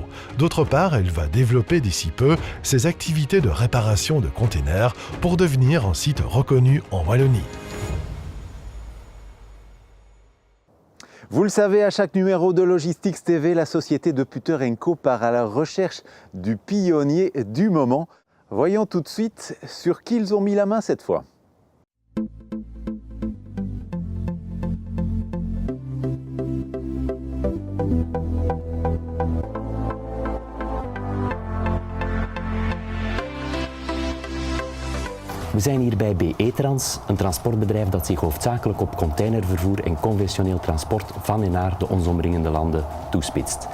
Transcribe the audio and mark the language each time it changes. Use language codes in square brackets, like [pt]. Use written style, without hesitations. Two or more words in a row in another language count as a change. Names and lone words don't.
[fr] D'autre part, elle va développer d'ici peu ses activités de réparation de containers pour devenir un site reconnu en Wallonie. Vous le savez, à chaque numéro de Logistics TV, la société de Putter & Co part à la recherche du pionnier du moment. Voyons tout de suite sur qui ils ont mis la main cette fois. [nl] We zijn hier bij BE Trans, een transportbedrijf dat zich hoofdzakelijk op containervervoer en conventioneel transport van en naar de ons omringende landen toespitst.